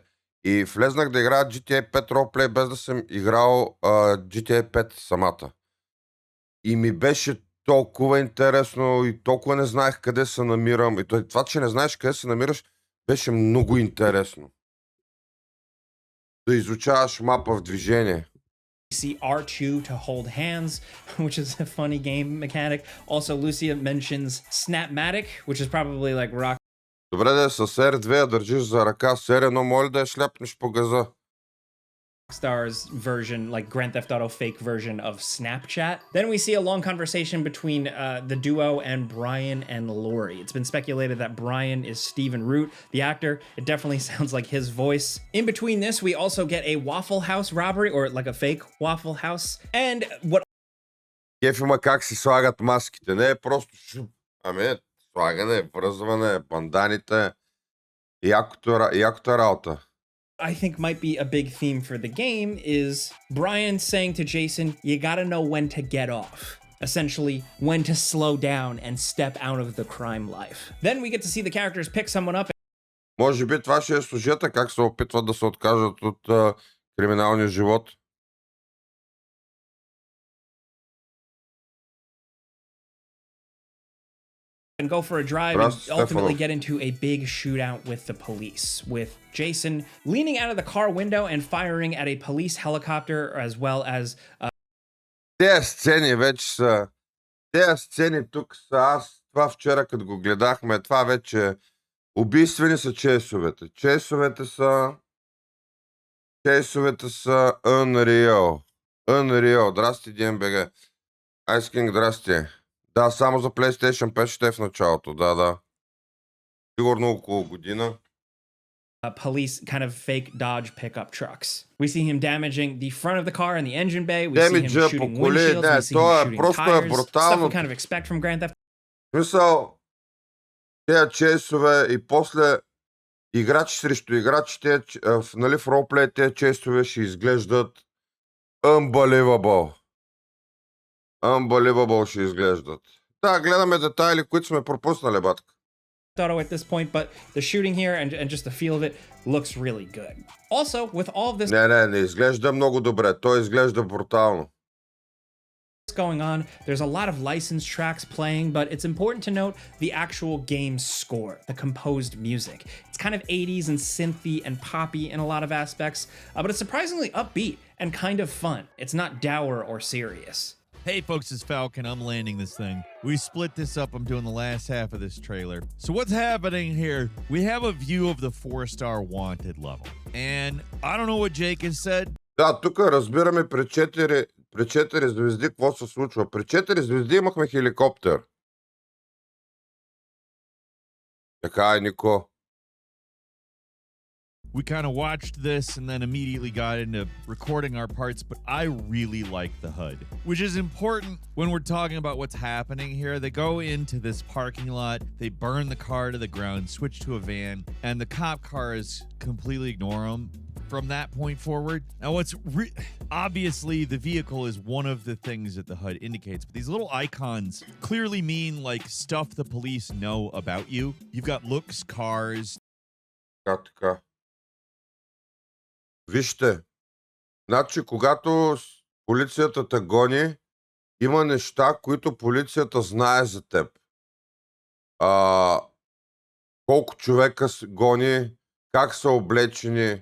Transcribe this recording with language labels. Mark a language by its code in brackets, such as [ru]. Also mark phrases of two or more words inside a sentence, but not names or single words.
[bg] И влезнах да играя GTA 5 ролплей, без да съм играл GTA 5 самата. И ми беше толкова интересно и толкова не знаех къде се намирам. И това, че не знаеш къде се намираш, беше много интересно. Да изучаваш мапа в движение. [en] See R2 to hold hands, which is a funny game mechanic. Also, Lucia mentions Snapmatic, which is probably like [bg] Добре да е с R2 я държиш за ръка, с R1 моля да я шляпнеш по газа. [en] Rockstar's version, like Grand Theft Auto fake version of Snapchat. Then we see a long conversation between the duo and Brian and Lori. It's been speculated that Brian is Stephen Root, the actor. It definitely sounds like his voice. In between this, we also get a Waffle House robbery, or like a fake Waffle House. And what... [bg] Кеф има как си слагат маските. Не е просто ами слагане, връзване, банданите. Якота работа. [en] I think might be a big theme for the game is Brian saying to Jason, you gotta know when to get off. Essentially, when to slow down and step out of the crime life. Then we get to see the characters pick someone up. [bg] Може би това ще е сюжета, как се опитват да се откажат от криминалния живот. [en] And go for a drive and ultimately get into a big shootout with the police, with Jason leaning out of the car window and firing at a police helicopter, as well as [bg] Тези сцени вече са... Тези сцени тук са... Аз това вчера, като го гледахме, това вече... Убийствени са чейсовете. Чейсовете са Unreal. Unreal. Здрасти, DMBG. Ice King, здрасти. Да, само за PlayStation 5 ще е в началото. Да. Сигурно около година. [en] Police kind of fake Dodge pickup trucks. We see him damaging the front of the car and the engine bay. We see him shooting windshields. We see him shooting tires. Stuff we kind of expect from Grand Theft. [bg] Мисъл, тези чейсове и после играч срещу играч, нали, в ролплей тези чейсове ще изглеждат unbelievable. Unbelievable ще изглеждат. Да, гледаме детайли, които сме пропуснали, батка. [en] Auto at this point, but the shooting here and just the feel of it looks really good. Also, with all of this [bg] Не изглежда много добре. Той изглежда брутално. [en] going on, there's a lot of licensed tracks playing, but it's important to note the actual game score, the composed music. It's kind of 80s and synthy and poppy in a lot of aspects, but it's surprisingly upbeat and kind of fun. It's not dour or serious. Hey folks, it's Falcon. I'm landing this thing. We split this up. I'm doing the last half of this trailer. So what's happening here? We have a view of the 4-star wanted level. And I don't know what Jake has said. [bg] Да, тук разбираме при 4 звезди какво се случва. При 4 звезди имахме хеликоптер. Така е, Нико. [en] We kind of watched this and then immediately got into recording our parts, but I really like the HUD, which is important when we're talking about what's happening here. They go into this parking lot, they burn the car to the ground, switch to a van, and the cop cars completely ignore them from that point forward. Now, what's obviously the vehicle is one of the things that the HUD indicates, but these little icons clearly mean like stuff the police know about you. You've got looks, cars. [bg] Така. Вижте, значи когато полицията те гони, има неща, които полицията знае за теб. Колко човека гони, как са облечени.